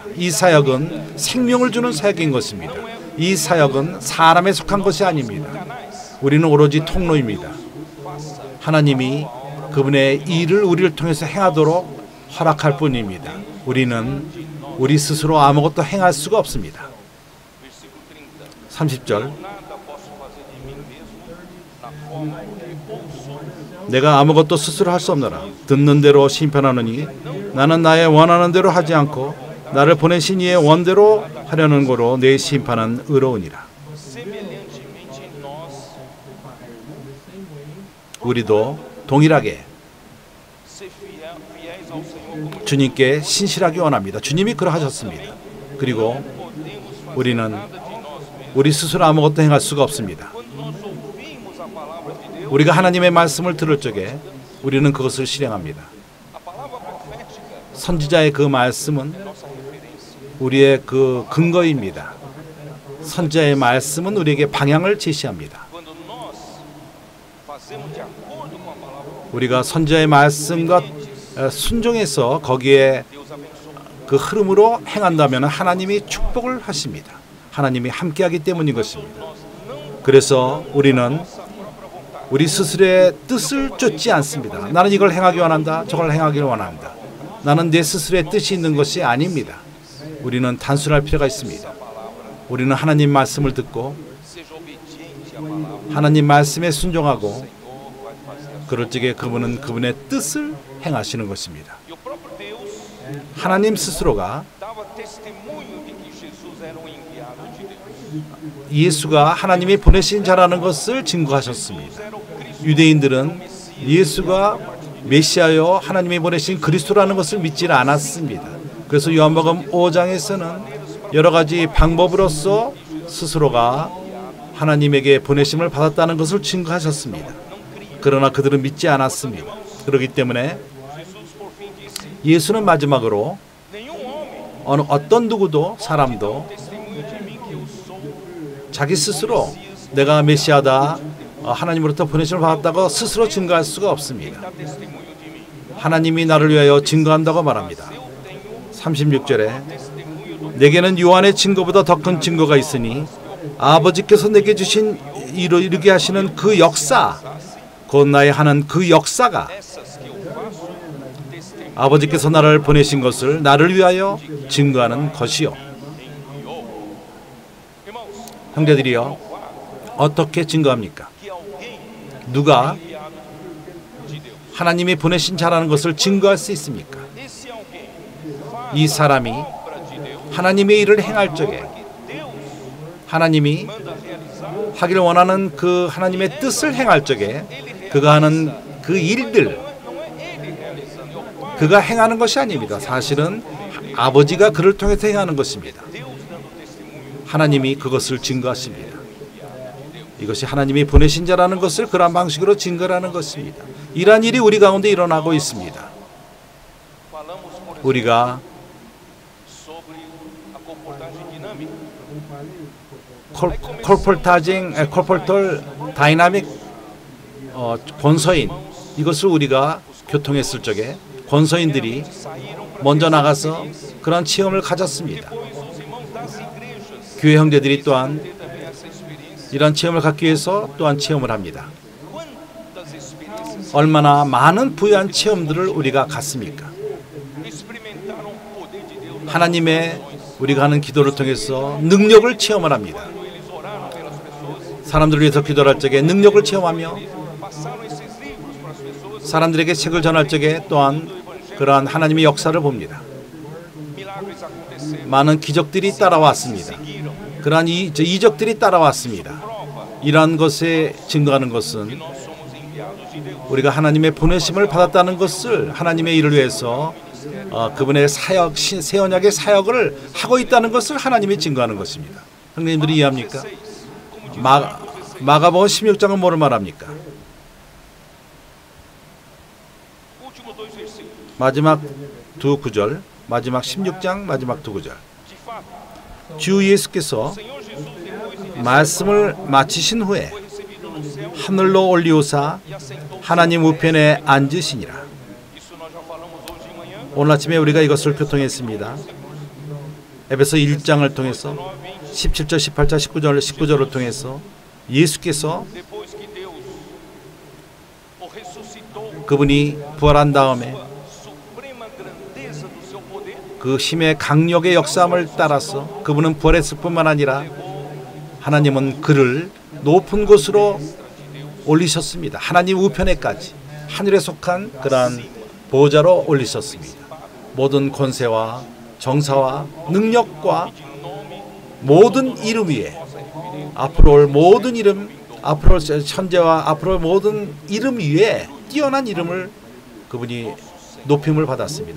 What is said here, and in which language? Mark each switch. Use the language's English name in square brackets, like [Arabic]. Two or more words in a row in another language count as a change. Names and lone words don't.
[Korean] 이 사역은 생명을 주는 사역인 것입니다. 이 사역은 사람에 속한 것이 아닙니다. 우리는 오로지 통로입니다. 하나님이 그분의 일을 우리를 통해서 행하도록 허락할 뿐입니다. 우리는 우리 스스로 아무것도 행할 수가 없습니다. 30절. [Portuguese] nada posso fazer de mim mesmo, na forma que ouço, [Korean] 내가 아무것도 스스로 할 수 없노라. 듣는 대로 심판하느니 나는 나의 원하는 대로 하지 않고 나를 보내신 이의 원대로 하려는 거로 내 심판은 의로우니라. [Portuguese] semelhantemente nós [Korean] 우리도 동일하게 [Portuguese] ser fiéis ao Senhor como [Korean] 주님께 신실하기 원합니다. 주님이 그러하셨습니다. 그리고 [Portuguese] podemos fazer [Korean] 우리는 [Portuguese] nada de nós mesmos. [Korean] 우리 스스로 아무것도 행할 수가 없습니다. [Portuguese] Quando nós ouvimos a palavra de Deus, [Korean] 우리가 하나님의 말씀을 들을 적에 우리는 그것을 실행합니다. [Portuguese] a palavra profética [Korean] 선지자의 그 말씀은 [Portuguese] é nossa referência. [Korean] 우리의 그 근거입니다. 선지자의 말씀은 우리에게 방향을 제시합니다. [Portuguese] Quando nós fazemos de acordo com a palavra, [Korean] 우리가 선지자의 말씀과 순종해서 거기에 [Portuguese] Deus abençoa. [Korean] 그 흐름으로 행한다면 하나님이 축복을 하십니다. 하나님이 함께하기 때문인 것입니다. [Portuguese] Nós não [Korean] 그래서 우리는 [Portuguese] nossa própria vontade. [Korean] 우리 스스로의 뜻을 쫓지 않습니다. 나는 이걸 행하기 원한다. 저걸 행하기를 원한다. 나는 내 스스로의 뜻이 있는 것이 아닙니다. 우리는 단순할 필요가 있습니다. 우리는 하나님 말씀을 듣고 [Portuguese] Seja obediente à palavra. [Korean] 하나님 말씀에 순종하고 [Portuguese] Senhor vai fazer a [Korean] 그럴 적에 그분은 그분의 뜻을 행하시는 것입니다. [Portuguese] E o próprio Deus [Korean] 하나님 스스로가 [Portuguese] dava testemunho de que Jesus era um enviado de Deus. [Korean] 예수가 하나님이 보내신 자라는 것을 증거하셨습니다. Era o Cristo. 유대인들은 예수가 메시아여 하나님이 보내신 그리스도라는 것을 믿지 않았습니다. 그래서 요한복음 5장에서는 여러 가지 방법으로서 스스로가 하나님에게 보내심을 받았다는 것을 증거하셨습니다. 그러나 그들은 믿지 않았습니다. 그렇기 때문에 [Portuguese] Jesus por fim disse: [Korean] 예수는 마지막으로 [Portuguese] nenhum homem [Korean] 어떤 누구도 사람도 [Portuguese] testemunho de mim que eu sou [Korean] 자기 스스로 내가 메시아다 하나님으로부터 보내심을 받았다고 스스로 증거할 수가 없습니다. [Portuguese] dá testemunho de mim. [Korean] 하나님이 나를 위하여 증거한다고 말합니다. [Portuguese] Eu tenho [Korean] 36절에 [Portuguese] testemunho do [Korean] 내게는 요한의 증거보다 더 큰 증거가 있으니 아버지께서 내게 주신 이루게 하시는 그 역사 곧 나의 하는 그 역사가 [Portuguese] essas que eu faço, testemunho [Korean] 아버지께서 나를 보내신 것을 나를 위하여 증거하는 것이요. [Portuguese] enviou. Irmãos, [Korean] 형제들이여 어떻게 증거합니까? [Portuguese] que alguém [Korean] 누가 [Portuguese] enviado de Deus. [Korean] 하나님이 보내신 자라는 것을 증거할 수 있습니까? [Portuguese] Esse alguém faz [Korean] 이 사람이 [Portuguese] obra de Deus, [Korean] 하나님의 일을 행할 적에 [Portuguese] que Deus [Korean] 하나님이 [Portuguese] manda realizar. [Korean] 하기를 원하는 그 하나님의 뜻을 행할 적에 그가 하는 그 일들 [Portuguese] Não é ele realizando, é o Pai, [Korean] 그가 행하는 것이 아닙니다. 사실은 아버지가 그를 통해서 행하는 것입니다. [Portuguese] Deus dando testemunho. [Korean] 하나님이 그것을 증거하십니다. 이것이 하나님이 보내신 자라는 것을 그러한 방식으로 증거하는 것입니다. 이러한 일이 우리 가운데 일어나고 있습니다. [Portuguese] Falamos, por exemplo, [Korean] 우리가 [Portuguese] sobre a comportagem dinâmica. [Korean] 콜폴톨 다이나믹 권서인 이것을 우리가 교통했을 적에 권서인들이 먼저 나가서 그런 체험을 가졌습니다. [Portuguese] Pois os irmãos das igrejas [Korean] 교회 형제들이 또한 [Portuguese] têm também essa experiência. [Korean] 이런 체험을 갖기 위해서 또한 체험을 합니다. [Portuguese] Quantas experiências [Korean] 얼마나 많은 부유한 체험들을 우리가 갖습니까? [Portuguese] experimentaram o poder de Deus [Korean] 하나님의 우리가 하는 기도를 통해서 능력을 체험을 합니다. [Portuguese] quando eles oraram pelas pessoas, [Korean] 사람들을 위해서 기도할 적에 능력을 체험하며 [Portuguese] passaram esses livros para as pessoas, [Korean] 사람들에게 책을 전할 적에 또한 그러한 하나님의 역사를 봅니다. [Portuguese] milagres aconteceram, [Korean] 많은 기적들이 따라왔습니다. [Portuguese] seguiram. [Korean] 그러한 이적들이 따라왔습니다. 이러한 것에 증거하는 것은 [Portuguese] Nós somos enviados de Deus. [Korean] 우리가 하나님의 보내심을 받았다는 것을 하나님의 일을 위해서 그분의 사역, 새 언약의 사역을 하고 있다는 것을 하나님이 증거하는 것입니다. 형님들이 이해합니까? 마가복음 16장은 뭐를 말합니까? [Portuguese] Últimos dois versículos. [Korean] 마지막 두 구절, 마지막 16장 마지막 두 구절. [Portuguese] De fato, [Korean] 주 예수께서 [Portuguese] Senhor Jesus, depois de [Korean] 말씀을 마치신 후에 [Portuguese] foi recebido no céu [Korean] 하늘로 올리우사 [Portuguese] e assentou. [Korean] 하나님 우편에 앉으시니라. [Portuguese] Isso nós já falamos hoje de manhã. [Korean] 오늘 아침에 우리가 이것을 교통했습니다. 에베소 1장을 통해서 17절, 18절, 19절을 통해서 예수께서 [Portuguese] Depois que Deus o ressuscitou, [Korean] 그분이 부활한 다음에 [Portuguese] suprema grandeza do seu poder, [Korean] 그 힘의 강력의 역사함을 따라서 그분은 부활했을 뿐만 아니라 하나님은 그를 높은 곳으로 올리셨습니다. 하나님 우편에까지 하늘에 속한 그러한 보좌로 올리셨습니다. 모든 권세와 정사와 능력과 모든 이름 위에 앞으로 올 모든 이름, 앞으로 올 천재와 앞으로 올 모든 이름 위에 뛰어난 이름을 그분이 높임을 받았습니다.